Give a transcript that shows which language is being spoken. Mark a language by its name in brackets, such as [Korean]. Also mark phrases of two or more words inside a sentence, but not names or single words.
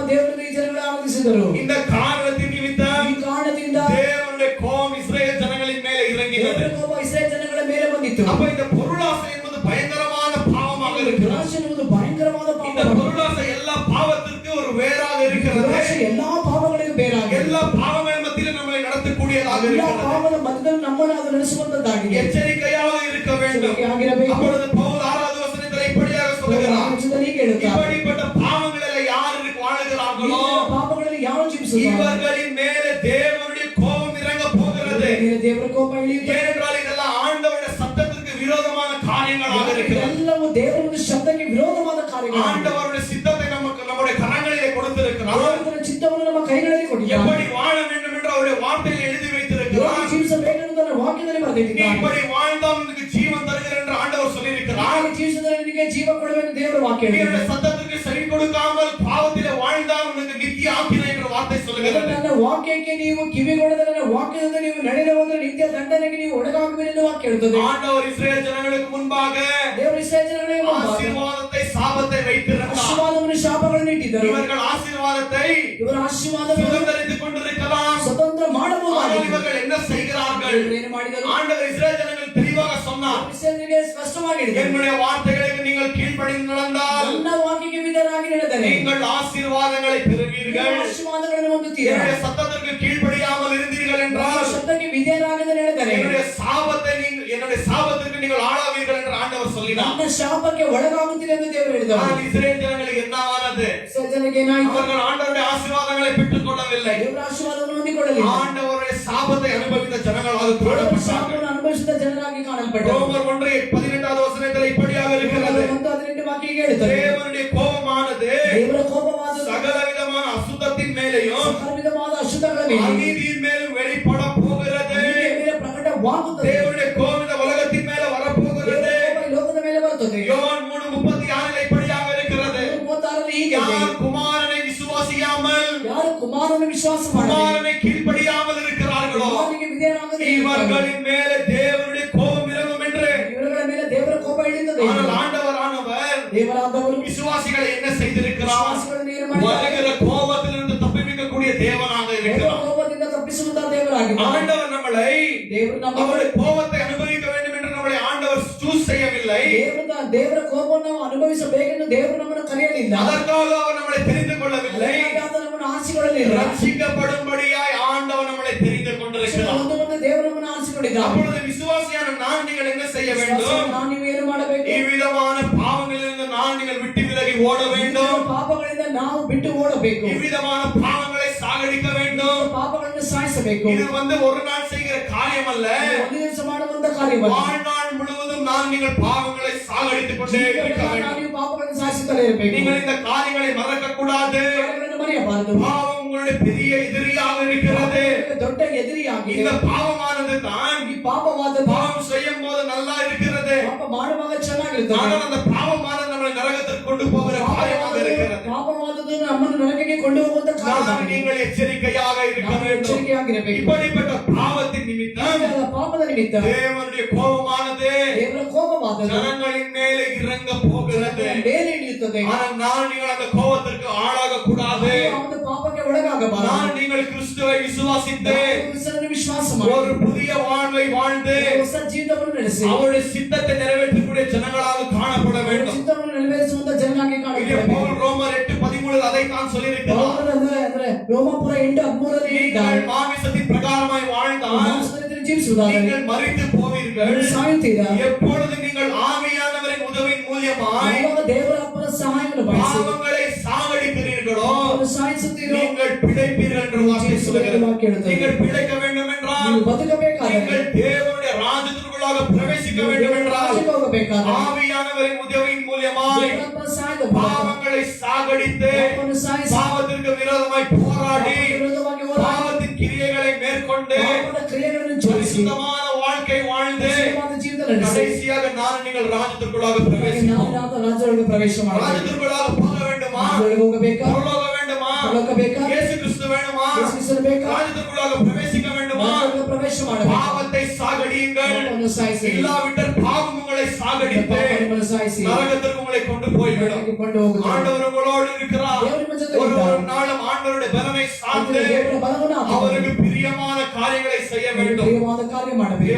[Tamil] இந்த காரணத்தின் நிமித்தம் தேவனுடைய கோபம் இஸ்ரேல் ஜனங்களின் மேலே இறங்கினது. அப்ப இந்த பொருளாசை என்பது பயங்கரமான பாவமாக இருக்கிறது. இந்த பொருளாசை எல்லா பாவத்திற்கு ஒரு வேறாக இருக்கிறது. [Kannada] ಎಲ್ಲಾ ಪಾವಗಳಿಗೂ ಬೇರಾಗಿದೆ. [Tamil] எல்லா பாவங்கள் மத்தியிலும் நம்மை நடத்தக்கூடியதாக இருக்கிறது. [Kannada] ಪಾವದ ಮಧ್ಯದಲ್ಲಿ ನಮ್ಮನ್ನು ಅದು ನಡೆಸುವಂತದ್ದಾಗಿದೆ. [Tamil] எச்சரிக்கையாக இருக்க வேண்டும். [Kannada] ಆಗಿರಬೇಕು. [Tamil] அப்பொழுது பவுல் 6வது வசனத்தில் இப்படியாக சொல்கிறார், இப்படிப்பட்ட பாவங்களில் யார் வாழுகிறார்களோ [Kannada] ಪಾಪಗಳಲ್ಲಿ ಯಾರು ಜೀವಿಸುತ್ತಾರೆ [Tamil] இவர்களின் மேலே தேவனுடைய கோபம் இறங்க போகிறது. [Kannada] ದೇವರ ಕೋಪ ಇಳಿಯುತ್ತದೆ. [Tamil] ஏனென்றால் இதெல்லாம் ஆண்டவருடைய சத்தத்திற்கு விரோதமான காரியங்களாக இருக்கிறது. [Kannada] ಎಲ್ಲವೂ ದೇವರ ಶಬ್ದಕ್ಕೆ ವಿರೋಧವಾದ ಕಾರ್ಯಗಳು. [Tamil] ஆண்டவருடைய சித்தத்தை நமக்கு நம்முடைய கரங்களிலே கொடுத்திருக்கிறார். [Kannada] ದೇವರ ಚಿತ್ತವನ್ನು ನಮ್ಮ ಕೈಗಳಲ್ಲಿ ಕೊಟ್ಟಿದ್ದಾನೆ. [Tamil] எப்படி வாழ வேண்டும் என்று அவருடைய வார்த்தையில் எழுதி வைத்திருக்கிறார். [Kannada] ಜೀವಿಸಬೇಕೆಂದು ವಾಕ್ಯದಲ್ಲಿ ಬರೆದಿದ್ದಾನೆ. [Tamil] இப்படி வாழ்ந்தால் உனக்கு ஜீவன் தருகிறேன் என்று ஆண்டவர் சொல்லியிருக்கிறார். [Kannada] ಜೀವಿಸಿದರೆ ನಿನಗೆ ಜೀವ ಕೊಡುವೆಂದು ದೇವರ ವಾಕ್ಯ ಹೇಳಿದೆ. [Tamil] அவருடைய சத்தத்திற்கு செவி கொடுக்காமல் பாவத்திலே வாழ்ந்தால் உனக்கு நித்திய ஆக்கினை என்ற வார்த்தை சொல்லுகிறது. [Kannada] ನನ್ನ ವಾಕ್ಯಕ್ಕೆ ನೀವು ಕಿವಿಗೊಡದೆ ನನ್ನ ವಾಕ್ಯದಿಂದ ನೀವು ನಡೆಯುವುದರ ನಿತ್ಯ ದಂಡನೆಗೆ ನೀವು ಒಳಗಾಗುವಿರೆಂದು ವಾಕ್ಯ ಹೇಳುತ್ತದೆ. [Tamil] ஆண்டவர் இஸ்ரவேல் ஜனங்களுக்கு முன்பாக [Kannada] ದೇವರು ಇಸ್ರಾಯೇಲ್ ಜನರಿಗೆ [Tamil] ஆசீர்வாதத்தை சாபத்தை வைத்திருந்தார். [Kannada] ಆಶೀರ್ವಾದವನ್ನು ಶಾಪಗಳನ್ನು ಇಟ್ಟಿದ್ದರು. [Tamil] இவர்கள் ஆசீர்வாதத்தை [Kannada] ಇವರ ಆಶೀರ್ವಾದವನ್ನು [Tamil] சுதந்தரித்துக் கொண்டிருக்கலாம். [Kannada] ಸ್ವತಂತ್ರ ಮಾಡಬಹುದಾಗಿದೆ. [Tamil] இவர்கள் என்ன செய்கிறார்கள்? [Kannada] ಏನು ಮಾಡಿದರು? [Tamil] ஆண்டவர் இஸ்ரவேல் ஜனங்கள் தெளிவாக சொன்னார், [Kannada] ಇಸ್ರಾಯೇಲರಿಗೆ ಸ್ಪಷ್ಟವಾಗಿ ಹೇಳಿದರು, [Tamil] என்னுடைய வார்த்தைகளுக்கு நீங்கள் கீழ்ப்படிந்து நடந்தால் [Kannada] ನನ್ನ ವಾಕ್ಯಕ್ಕೆ ವಿಧೇಯರಾಗಿ ನಡೆದರೆ [Tamil] நீங்கள் ஆசீர்வாதங்களை பெறுவீர்கள். [Kannada] ಆಶೀರ್ವಾದಗಳನ್ನು ಹೊಂದುತ್ತೀರಾ. [Tamil] என்னுடைய சத்தத்திற்கு கீழ்ப்படியாமல் இருந்தீர்கள் என்றால் [Kannada] ಶಬ್ದಕ್ಕೆ ವಿಧೇಯರಾಗದೆ ನಡೆದರೆ [Tamil] என்னுடைய சாபத்திற்கு நீங்கள் ஆளாவீர்கள் என்று ஆண்டவர் சொல்லினார். [Kannada] ನನ್ನ ಶಾಪಕ್ಕೆ ಒಳಗಾಗುತ್ತೀರಿ ಎಂದು ದೇವರು ಹೇಳಿದರು. [Tamil] ஆனால் இஸ்ரவேல் ஜனங்களுக்கு என்ன ஆனது? [Kannada] ಇಸ್ರಾಯೇಲ್ ಜನರಿಗೆ ಏನಾಯಿತು? [Tamil] அவர்கள் ஆண்டவருடைய ஆசீர்வாதங்களை பெற்றுக் கொள்ளவில்லை. [Kannada] ದೇವರ ಆಶೀರ್ವಾದವನ್ನು ಹೊಂದಿಕೊಳ್ಳಲಿಲ್ಲ. [Tamil] ஆண்டவருடைய சாபத்தை அனுபவித்த ஜனங்களாக காணப்பட்டார்கள். [Kannada] ಶಾಪವನ್ನು ಅನುಭವಿಸಿದ ಜನರಾಗಿ ಕಾಣಲ್ಪಟ್ಟರು. [Tamil] ரோமர் 1:18 வசனத்தில் இப்படியாக இருக்கிறது, [Kannada] 1:18 ವಾಕ್ಯ ಹೇಳುತ್ತದೆ, [Tamil] தேவனுடைய கோபமானது [Kannada] ದೇವರ ಕೋಪವಾದ [Tamil] சகல விதமான அசுத்தத்தின் மேலேயும் [Kannada] ಸಕಲ ವಿಧವಾದ ಅಶುದ್ಧಗಳ ಮೇಲೆ [Tamil] அநீதியின் மேலும் வெளிப்பட போகிறது. [Kannada] ಮೇಲೆ ಪ್ರಕಟವಾಗುತ್ತದೆ. [Tamil] தேவனுடைய கோபம் இந்த உலகத்தின் மேல வரப்போகிறது. [Kannada] ಈ ಲೋಕದ ಮೇಲೆ ಬರುತ್ತದೆ. [Tamil] யோவான் 3:36 இப்படியாக இருக்கிறது, [Kannada] 36 ಹೀಗೆ, [Tamil] யார் குமாரனை விசுவாசியாமல் [Kannada] ಯಾರು ಕುಮಾರನ ವಿಶ್ವಾಸ ಮಾಡದೆ [Tamil] குமாரனை கீழ்ப்படியாமல் இருக்கிறார்களோ [Kannada] ಕುಮಾರನಿಗೆ ವಿಧೇಯರಾಗದೆ [Tamil] இவர்களின் மேலே தேவனுடைய கோபம் இறங்கும் என்று. [Kannada] ಇವರುಗಳ ಮೇಲೆ ದೇವರ ಕೋಪ ಇಳಿಯುತ್ತದೆ. [Tamil] ஆனால் ஆண்டவரானவர் [Kannada] ದೇವರಾದವರು [Tamil] விசுவாசிகளை என்ன செய்திருக்கிறார்? [Kannada] ವಿಶ್ವಾಸಿಗಳನ್ನು ಏನು ಮಾಡಿದ್ದಾರೆ? [Tamil] வருகிற கோபத்திலிருந்து தப்பிக்கக்கூடிய தேவனாக இருக்கிறார். ஆண்டவர் நம்மளை [Kannada] ದೇವರು ನಮ್ಮ [Tamil] அவருடைய கோபத்தை அனுபவிக்க வேண்டும் என்று நம்மளை ஆண்டவர் சூஸ் செய்யவில்லை. [Kannada] ದೇವರ ಕೋಪವನ್ನು ನಾವು ಅನುಭವಿಸಬೇಕೆಂದು ದೇವರು ನಮ್ಮನ್ನು ಕರೆಯಲಿಲ್ಲ. [Tamil] அதற்காக அவர் நம்மளை தெரிந்து கொள்ளவில்லை. [Kannada] ನಮ್ಮನ್ನು ಆರಿಸಿಕೊಳ್ಳಲಿಲ್ಲ. [Tamil] ரட்சிக்கப்படும்படியாய் ஆண்டவர் நம்மளை தெரிந்து கொண்டிருக்கிறார். [Kannada] ಒಂದು ದೇವರು ನಮ್ಮನ್ನು ಆರಿಸಿಕೊಂಡಿದ್ದಾನೆ. [Tamil] அப்பொழுது விசுவாசியான நான் நீங்கள் என்ன செய்ய வேண்டும்? [Kannada] ನಾನು ನೀವು ಏನು ಮಾಡಬೇಕು? ಈ ವಿಧಮಾನ ಪಾಪಗಳಿಂದ [Tamil] நான் நீங்கள் விட்டு விலகி ஓட வேண்டும். [Kannada] ಪಾಪಗಳಿಂದ ನಾವು ಬಿಟ್ಟು ಓಡಬೇಕು. ಈ ವಿಧಮಾನ [Tamil] பாவங்களை சாகடிக்க வேண்டும். [Kannada] ಪಾಪಗಳನ್ನು ಸಾಯಿಸಬೇಕು. [Tamil] இது ஒரு நாள் செய்கிற காரியம் அல்ல. [Kannada] ಒಂದು ದಿವಸ ಮಾಡುವಂತ ಕಾರ್ಯವಲ್ಲ. [Tamil] வாழ்நாள் முழுவதும் நான் நீங்கள் பாவங்களை சாகடித்துக் கொண்டே இருக்க வேண்டும். [Kannada] ನೀವು ಪಾಪಗಳನ್ನು ಸಾಯಿಸುತ್ತಲೇ ಇರಬೇಕು. [Tamil] நீங்கள் இந்த காரியங்களை மறக்க கூடாது. [Kannada] ಮರೆಯಬಾರದು. [Tamil] பாவம் உங்களுடைய பெரிய எதிரியாக இருக்கிறது. [Kannada] ದೊಡ್ಡ ಎದುರಿಯಾಗಿದೆ. [Tamil] இந்த பாவமானது தான் [Kannada] ಈ ಪಾಪವಾದ [Tamil] பாவம் செய்யும் போது நல்லா இருக்கிறது. [Kannada] ಪಾಪ ಮಾಡುವಾಗ ಚೆನ್ನಾಗಿರುತ್ತದೆ. [Tamil] ஆனால் அந்த பாவமானது நம்மை நரகத்திற்கு கொண்டு போகிற காரியமாக இருக்கிறது. [Kannada] ಪಾಪವಾದದ್ದು ನಮ್ಮನ್ನು ನರಕಕ್ಕೆ ಕೊಂಡು ಹೋಗುವಂತ ಕಾರ್ಯ. [Tamil] நீங்கள் எச்சரிக்கையாக இருக்க வேண்டும். [Kannada] ಎಚ್ಚರಿಕೆಯಾಗಿರಬೇಕು. [Tamil] இப்படிப்பட்ட பாவத்தின் நிமித்தம் [Kannada] ಪಾಪದ ನಿಮಿತ್ತ [Tamil] தேவனுடைய கோபமானது [Kannada] ದೇವರ ಕೋಪವಾದದ್ದು [Tamil] ஜனங்களின் மேலே இறங்க போகிறது. [Kannada] ಮೇಲೆ ಇಳಿಯುತ್ತದೆ. [Tamil] ஆனால் நீங்கள் அந்த கோபத்திற்கு ஆளாக கூடாது. [Kannada] ಅವನ ಪಾಪಕ್ಕೆ ಒಳಗಾಗಬಾರದು. [Tamil] நான் நீங்கள் கிறிஸ்துவை விசுவாசித்து [Kannada] ಕ್ರಿಸ್ತನನ್ನು ವಿಶ್ವಾಸ ಮಾಡಿ [Tamil] ஒரு புதிய வாழ்வை வாழ்ந்து [Kannada] ಹೊಸ ಜೀವಿತವನ್ನು ನಡೆಸಿ [Tamil] அவருடைய சித்தத்தை நிறைவேற்றக்கூடிய ஜனங்களாக காணப்பட வேண்டும். [Kannada] ಚಿತ್ತವನ್ನು ನೆರವೇರಿಸುವಂತ ಜನನಾಗಿ [Tamil] இங்கே [Kannada] ಕಾಣಬೇಕು. [Tamil] பவுல் ரோமர் 8:13 அதை தான் சொல்லியிருக்கிறார். [Kannada] ಅಂದ್ರೆ ರೋಮಾಪುರ 8:13 [Tamil] நீங்கள் மாமிசத்தின் பிரகாரமாய் வாழ்ந்தால் [Kannada] ಜೀವಿಸುವುದಾದರೆ [Tamil] நீங்கள் மரித்து போவீர்கள். [Kannada] ಸಾಯುತ್ತೀರಾ. [Tamil] எப்பொழுது நீங்கள் ஆவியானவரின் உதவியின் மூலமாய் [Kannada] ಯಾವಾಗ ದೇವರ ಅಪ್ಪನ ಸಹಾಯವನ್ನು ಬಯಸಿ [Tamil] பாவங்களை சாகடிக்கிறீர்களோ [Kannada] ಸಾಯಿಸುತ್ತೀರೋ [Tamil] நீங்கள் பிழைப்பீர்கள் என்று வார்த்தை சொல்கிறது. நீங்கள் பிழைக்க வேண்டும் என்றால் [Kannada] ನೀವು ಬದುಕಬೇಕಾದರೆ [Tamil] நீங்கள் தேவனுடைய ராஜ்யத்திற்குள்ளாக பிரவேசிக்க வேண்டும் என்றால் [Kannada] ಹೋಗಬೇಕಾದರೆ [Tamil] ஆவியானவரின் உதவியின் மூலமாய் [Kannada] ದೇವರ ಅಪ್ಪನ ಸಹಾಯದ [Tamil] பாவங்களை சாகடித்து [Kannada] ಪಾಪವನ್ನು ಸಾಯಿಸಿ [Tamil] பாவத்திற்கு விரோதமாய் போராடி [Kannada] ವಿರೋಧವಾಗಿ ಹೋರಾಡಿ [Tamil] பாவத்தின் கிரியைகளை மேற்கொண்டு [Kannada] ಪಾಪದ ಕ್ರಿಯೆಗಳನ್ನು ಜೋಡಿಸಿ [Tamil] சுத்தமான வாழ்க்கை வாழ்ந்து [Kannada] ಸುಗಮವಾದ ಜೀವಿತ ನಡೆಸಿ [Tamil] கடைசியாக நான் நீங்கள் ராஜ்யத்திற்குள்ளாக பிரவேசிப்போம். [Kannada] ನಾವು ರಾಜ್ಯದೊಳಗೆ ಪ್ರವೇಶ ಮಾಡಬೇಕು. [Tamil] ராஜ்யத்திற்குள்ளாக போக வேண்டுமா? [Kannada] ರಾಜ್ಯದೊಳಗೆ ಹೋಗಬೇಕಾ? [Tamil] பரலோக வேண்டுமா? [Kannada] ಹೋಗಬೇಕಾ? [Tamil] இயேசு கிறிஸ்து வேண்டுமா? [Kannada] ಯೇಸು ಕ್ರಿಸ್ತನು ಬೇಕಾ? [Tamil] ராஜ்யத்திற்குள்ளாக பிரவேசிக்க வேண்டுமா? [Kannada] ರಾಜ್ಯದೊಳಗೆ ಪ್ರವೇಶ ಮಾಡಬೇಕು. [Tamil] பாவத்தை சாகடியுங்கள். [Kannada] ಪಾಪವನ್ನು ಸಾಯಿಸಿ. [Tamil] இல்லாவிட்டால் பாவம் உங்களை சாகடித்து [Kannada] ಪಾಪವನ್ನು ಸಾಯಿಸಿ [Tamil] நரகத்திற்கு உங்களை கொண்டு போய்விடும். [Kannada] ನರಕಕ್ಕೆ ಕೊಂಡು ಹೋಗುತ್ತದೆ. [Tamil] ஆண்டவர் உங்களோடு இருக்கிறார். [Kannada] ದೇವರು ನಿಮ್ಮ ಜೊತೆ [Tamil] ஒரு [Kannada] ಇದ್ದಾನೆ. [Tamil] ஒரு நாளும் ஆண்டவருடைய பலனை சார்ந்து [Kannada] ದೇವರ ಬಲವನ್ನು [Tamil] அவருக்கு பிரியமான காரியங்களை செய்ய வேண்டும். [Kannada] ಪ್ರಿಯವಾದ ಕಾರ್ಯ ಮಾಡಬೇಕು.